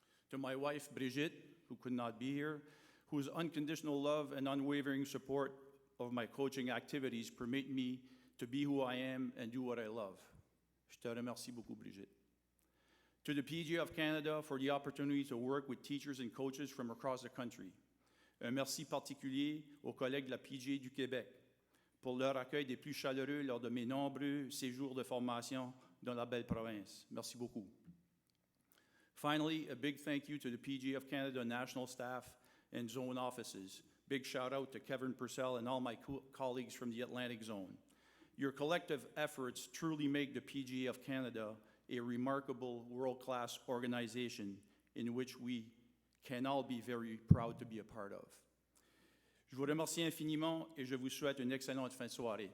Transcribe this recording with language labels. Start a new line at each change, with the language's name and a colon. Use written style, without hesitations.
English: To my wife, Brigitte, who could not be here, whose unconditional love and unwavering support of my coaching activities permit me to be who I am and do what I love.
French: Je te remercie beaucoup,
English: Brigitte. To the PGA of Canada for the opportunity to work with teachers and coaches from across the country.
French: Un merci particulier aux collègues de la PGA du Québec pour leur accueil des plus chaleureux lors de mes nombreux séjours de formation dans la belle province. Merci beaucoup.
English: Finally, a big thank you to the PGA of Canada national staff and zone offices. Big shout out to Kevin Purcell and all my colleagues from the Atlantic Zone. Your collective efforts truly make the PGA of Canada a remarkable world-class organization in which we can all be very proud to be a part of.
French: Je vous remercie infiniment et je vous souhaite une excellente fin de soirée.